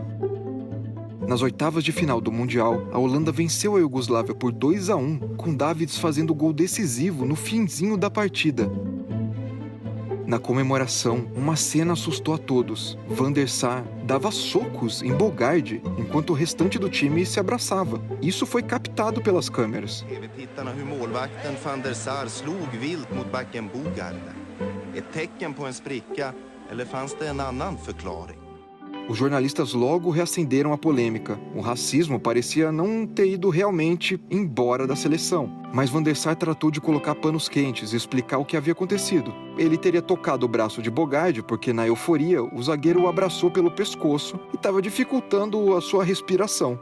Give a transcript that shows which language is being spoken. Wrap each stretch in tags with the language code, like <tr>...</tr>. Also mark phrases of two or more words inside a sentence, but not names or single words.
<pt>Nas oitavas de final do Mundial, a Holanda venceu a Iugoslávia por 2-1, com Davids fazendo o gol decisivo no finzinho da partida. Na comemoração, uma cena assustou a todos. Van der Sar dava socos em Bogarde, enquanto o restante do time se abraçava. Isso foi captado pelas câmeras.</pt> <sv>TV-tittarna hur målvakten Van der Sar slog vilt mot backen Bogarde. Ett tecken på en spricka, eller fanns det en annan förklaring?</sv> <pt>Os jornalistas logo reacenderam a polêmica. O racismo parecia não ter ido realmente embora da seleção, mas Van der Sar tratou de colocar panos quentes e explicar o que havia acontecido. Ele teria tocado o braço de Bogarde porque, na euforia, o zagueiro o abraçou pelo pescoço e estava dificultando a sua respiração.</pt>